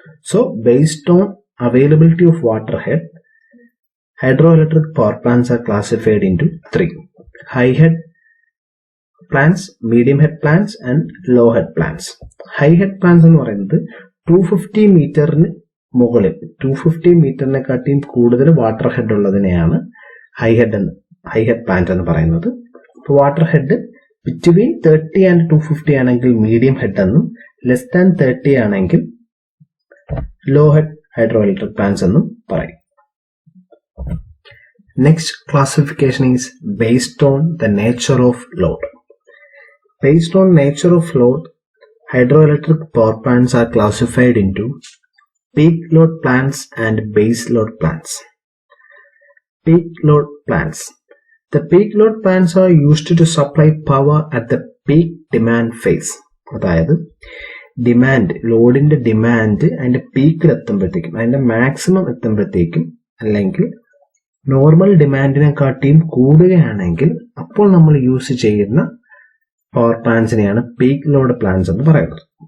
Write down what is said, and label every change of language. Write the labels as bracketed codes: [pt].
[en] So based on availability of water head, hydroelectric power plants are classified into 3: high head plants, medium head plants and low head plants. [ml] High head plants എന്ന് പറയുന്നത് 250 മീറ്ററിന് മുകളിൽ, 250 മീറ്ററിനെക്കാട്ടിയും കൂടുതൽ water head ഉള്ളതിനെയാണ് high head plant എന്ന് പറയുന്നത്. ഇപ്പോൾ water head [en] between 30 and 250 [ml] ആണെങ്കിൽ medium head എന്നും, [en] less than 30 [ml] ആണെങ്കിൽ ലോ ഹെഡ് ഹൈഡ്രോഇലക്ട്രിക് പ്ലാന്റ്സ് എന്നും പറയും. [en] Next classification is based on the nature of load. Based on nature of load, hydroelectric power plants are classified into peak load plants and base load plants. Peak load plants. The peak load plants are used to supply power at the peak demand phase. [ml] അതായത് demand, ലോഡിന്റെ demand അതിന്റെ പീക്കിൽ എത്തുമ്പോഴത്തേക്കും, അതിന്റെ maximum എത്തുമ്പോഴത്തേക്കും, അല്ലെങ്കിൽ normal ഡിമാൻഡിനെക്കാട്ടിയും കൂടുകയാണെങ്കിൽ അപ്പോൾ നമ്മൾ use ചെയ്യുന്ന power പ്ലാന്റ്സിനെയാണ് peak load plants എന്ന് പറയുന്നത്.